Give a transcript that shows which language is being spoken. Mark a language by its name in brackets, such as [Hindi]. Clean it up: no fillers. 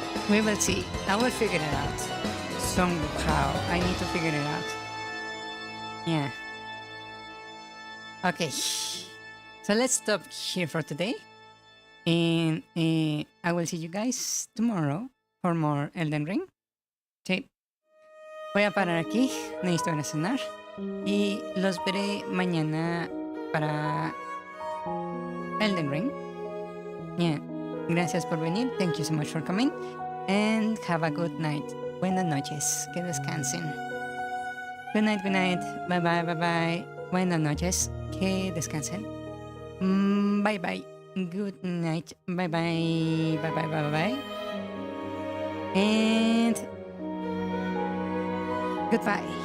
[English] We will see. I will figure it out. Somehow. I need to figure it out. Yeah. Okay. So let's stop here for today. And I will see you guys tomorrow for more Elden Ring. [Spanish] Sí. Voy a parar aquí. Necesito ir a cenar. Y los veré mañana para Elden Ring. Yeah. Gracias por venir. [English] Thank you so much for coming. And have a good night. [Spanish] Buenas noches. Que descansen. [English] Good night, good night. Bye bye, bye bye. Buenas noches. Que descansen. Bye bye. Good night. Bye bye. Bye bye, bye bye. And goodbye.